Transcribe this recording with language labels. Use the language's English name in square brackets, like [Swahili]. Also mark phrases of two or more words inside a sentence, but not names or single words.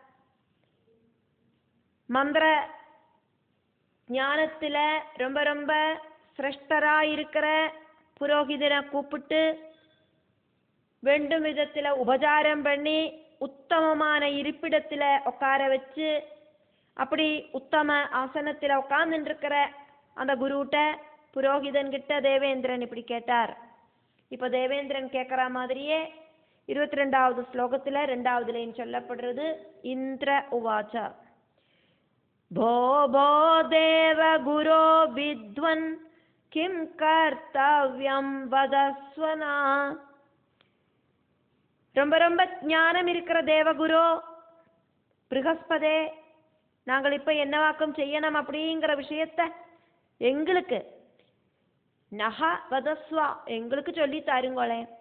[Tamil] மந்திர ஞானத்துல ரொம்ப ரொம்ப சிரேஷ்டரா இருக்கிற புரோகிதனை கூப்பிட்டு வேண்டும் விதத்துல உபச்சாரம் பண்ணி உத்தமமான இருப்பிடத்துல உட்கார வச்சு, அப்படி உத்தம ஆசனத்துல உட்கார்ந்துட்டு இருக்கிற அந்த குருட்ட புரோகிதன் கிட்ட தேவேந்திரன் இப்படி கேட்டார். இப்ப தேவேந்திரன் கேட்கற மாதிரியே 22வது ஸ்லோகத்துல 2வது லைன் சொல்லப்படுறது. [Sanskrit] इन्द्र उवाच भो भो देव गुरो विद्वन् किं कर्तव्यं वदस्वना. [Tamil] ரொம்ப ரொம்ப ஞானம் இருக்கிற தேவகுரு ப்ரஹஸ்பதே, நாங்கள் இப்ப என்னவாக்கம் செய்யணும் அப்படிங்கிற விஷயத்த எங்களுக்கு [Sanskrit] नः वदस्व [Tamil] எங்களுக்கு சொல்லி தாருங்களே.